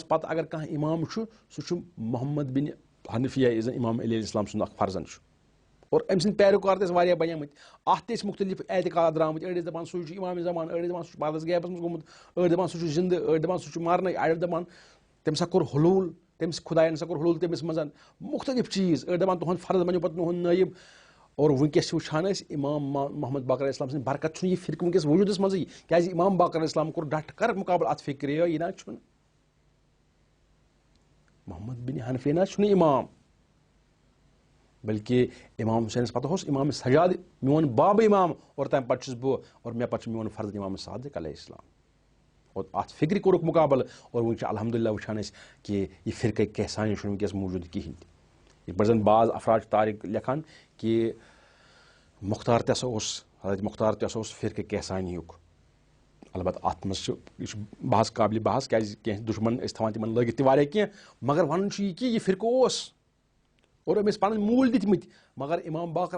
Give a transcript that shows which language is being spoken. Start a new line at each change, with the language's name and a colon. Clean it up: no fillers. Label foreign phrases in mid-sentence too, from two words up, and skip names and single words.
Kashmiri: پتہٕ اگر کانٛہہ امام چھُ سُہ چھُ محمد بن حنفیہ یُس زن امام علی
Arabic: علیہ السلام
Kashmiri: سُنٛد اکھ فرزند چھُ اور أمۍ سٕنٛدۍ پیروکار تہِ ٲسۍ واریاہ بنیمٕتۍ اتھ تہِ ٲسۍ مختلف اعتقاد درامٕتۍ أڑۍ ٲسۍ دپان سُے چھُ امام زمان أڑۍ ٲسۍ دپان سُہ چھُ پردس غیبس منٛز گوٚمُت أڑۍ دپان سُہ چھُ زندٕ أڑۍ دپان سُہ چھُ مرنٕے اڑِ دپان تٔمۍ ہسا کوٚر حلوٗل تٔمِس خۄداین ہسا کوٚر حلوٗل تٔمِس منٛز مختلف چیٖز أڑۍ دپان تُہنٛد فرض بنیو پتہٕ تُہنٛد نٲیب اور ونکیٚس چھِ وٕچھان أسۍ امام محمد باقر
Arabic: علیہ السلام
Kashmiri: سٕنٛدِ برکت چھُنہٕ یہِ فرقہٕ ونکیٚس وجوٗدس منٛزٕے کیازِ امام باقر
Arabic: علیہ السلام
Kashmiri: کوٚر
Urdu: ڈٹ کر
Kashmiri: مُقابل اتھ فکرِ یہِ نہ چھُنہٕ محمد بن حنفیہ نہ چھُنہٕ امام بلکہ امام حسینس پتہٕ اوس امام سجاد میون بابہٕ امام اور تمہِ پتہٕ چھُس بہٕ اور مےٚ پتہٕ چھُ میون فرض امام صادق
Arabic: علیہ السلام
Kashmiri: اور اتھ فکرِ کوٚرُکھ مُقابل اور وۄنۍ چھِ الحمدللہ وٕچھان أسۍ کہِ یہِ فرقے کیسانی چھُنہٕ ونکیٚس موٗجوٗد کہیٖنۍ تہِ یِتھ پٲٹھۍ زن بعض افراد چھِ تاریخ لیکھان کہِ مختار تہِ ہسا اوس حضرت مختار تہِ ہسا اوس فرقے کیسانیُک البتہ اتھ منٛز چھُ یہِ چھُ بحث قابلِ بحث کیازِ کینٛہہ دُشمن ٲسۍ تھاوان تِمن لٲگِتھ تہِ واریاہ کینٛہہ مگر ونُن چھُ یہِ کہِ یہِ فرقہٕ اوس اور أمۍ ٲسۍ پنٕنۍ موٗل دِتمٕتۍ مگر امام باقر